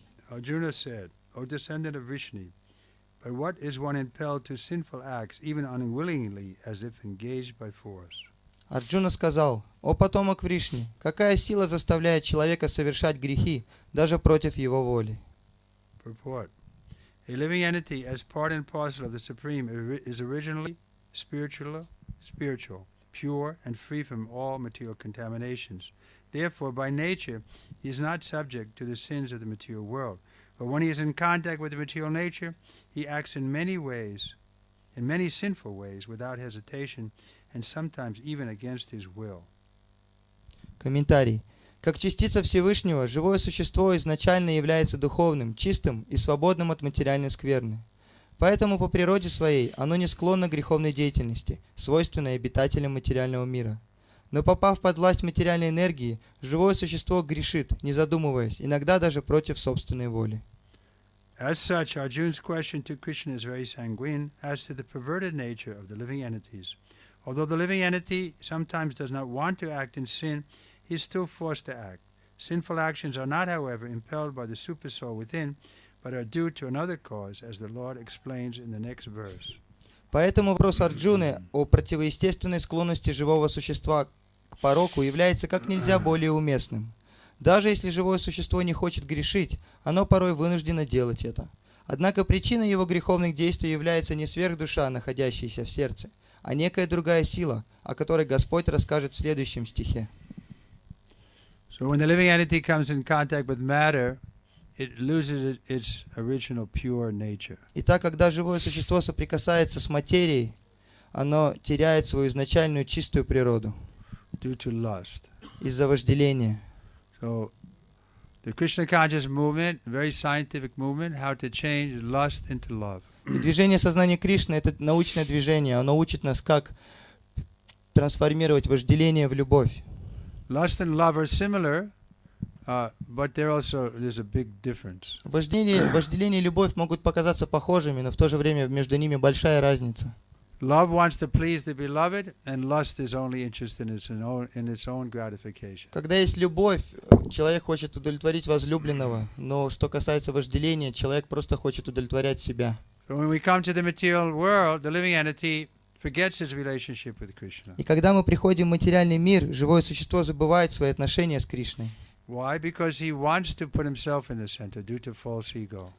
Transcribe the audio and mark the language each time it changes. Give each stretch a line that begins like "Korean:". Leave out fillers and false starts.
English: Arjuna said, O descendant of Vishnu, by what is one impelled to sinful acts, even unwillingly, as if engaged by force?
Russian: Арджуна сказал: «О потомок Вришни, какая сила заставляет человека совершать грехи, даже против его воли?»
English: Purport. A living entity, as part and parcel of the Supreme, is originally spiritual, pure, and free from all material contaminations. Therefore, by nature, he is not subject to the sins of the material world. But when he is in contact with the material nature, he acts in many ways, in many sinful ways, without hesitation, and sometimes even against his will.
Russian: Комментарий. Как частица Всевышнего, живое существо изначально является духовным, чистым и свободным от материальной скверны. Поэтому по природе своей оно не склонно к греховной деятельности, свойственной обитателям материального мира. Но попав под власть материальной энергии, живое существо грешит, не задумываясь, иногда даже против собственной воли.
English: As such, Arjuna's question to Krishna is very sanguine as to the perverted nature of the living entities. Although the living entity sometimes does not want to act in sin, he is still forced to act. Sinful actions are not, however, impelled by the supersoul within, but are due to another cause, as the Lord explains in the next verse.
Russian: Поэтому вопрос Арджуны о противоестественной склонности живого существа к пороку является как нельзя более уместным. Даже если живое существо не хочет грешить, оно порой вынуждено делать это. Однако причиной его греховных действий является не сверхдуша, находящаяся в сердце, а некая другая сила, о которой Господь расскажет в следующем стихе.
English: So when the living entity comes in contact with matter, it loses its original pure nature.
Russian: Итак, когда живое существо соприкасается с материей, оно теряет свою изначальную чистую природу
English: Due to lust.
Russian: из-за вожделения.
English: So the Krishna conscious movement, very scientific movement, how to change lust into love.
Russian: И движение сознания Кришны — это научное движение. Оно учит нас, как трансформировать вожделение в любовь.
English: Lust and love are similar, but there's a big difference.
Russian: Вожделение и любовь могут показаться похожими, но в то же время между ними большая разница.
English: Love wants to please the beloved, and lust is only interested in its own gratification.
Russian: Когда есть любовь, человек хочет удовлетворить возлюбленного, но что касается вожделения, человек просто хочет удовлетворять себя.
English: So when we come to the material world, the living entity forgets his relationship with Krishna.
Russian: И когда мы приходим в материальный мир, живое существо забывает свои отношения с Кришной.
English: Why? Because he wants to put himself in the center due to false ego.